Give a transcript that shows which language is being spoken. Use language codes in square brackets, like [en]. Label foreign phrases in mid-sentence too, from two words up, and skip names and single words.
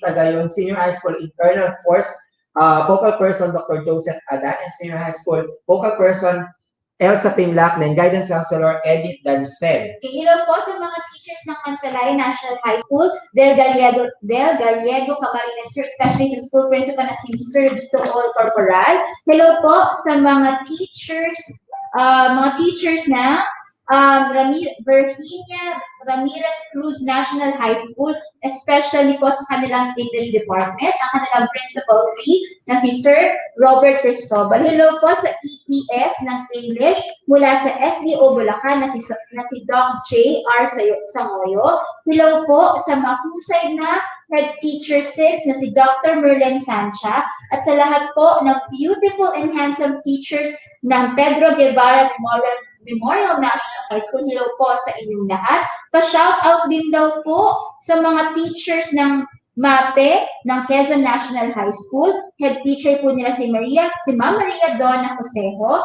[en] Tagayon, Senior High School Internal Force, Focal Person Dr. Joseph Adan, and Senior High School Focal Person Elsa Pinlac, and Guidance Counselor Edith Dancel. [tl] Hello po sa mga teachers ng Mansalay National High School, Del Gallego Camarines, especially sa [en] school principal [tl] na si Mr. Dito Corporal. Hello po sa mga teachers na Virginia Ramirez Cruz National High School, especially po sa kanilang English Department, ang kanilang Principal 3 na si Sir Robert Cristobal. Hello po sa EPS ng English mula sa SDO Bulacan na si Doc J.R. Sangoyo. Hello po sa mahusay na [en] Head Teacher [tl] 6 na si Dr. Merlin Sancha at sa lahat po ng [en] beautiful and handsome teachers [tl] ng Pedro Guevara Memorial National High School. Hello po sa inyong lahat. Pa-shoutout din daw po sa mga teachers ng MAPE ng Quezon National High School. [en] Head teacher [tl] po nila si Ma'am Maria Donna Josejo.